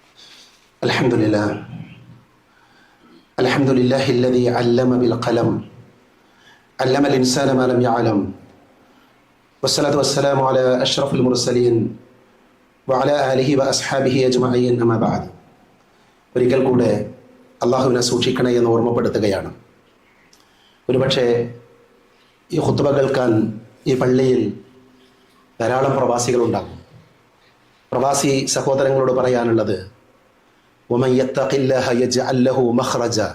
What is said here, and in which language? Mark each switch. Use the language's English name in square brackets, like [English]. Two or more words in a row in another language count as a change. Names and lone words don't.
[Arabic] الحمد لله الذي علم بالقلم علم الإنسان ما لم يعلم والصلاة والسلام على أشرف المرسلين وعلى آله وأصحابه أجمعين أما بعد. [Malayalam] ഒരിക്കൽ കൂടെ അള്ളാഹുവിനെ സൂക്ഷിക്കണേ എന്ന് ഓർമ്മപ്പെടുത്തുകയാണ്. ഒരുപക്ഷെ ഈ ഖുത്ബ കേൾക്കാൻ ഈ പള്ളിയിൽ ധാരാളം പ്രവാസികളുണ്ടാകും. പ്രവാസി സഹോദരങ്ങളോട് പറയാനുള്ളത്, [Arabic] ومن يتق الله يجعل له مخرجا.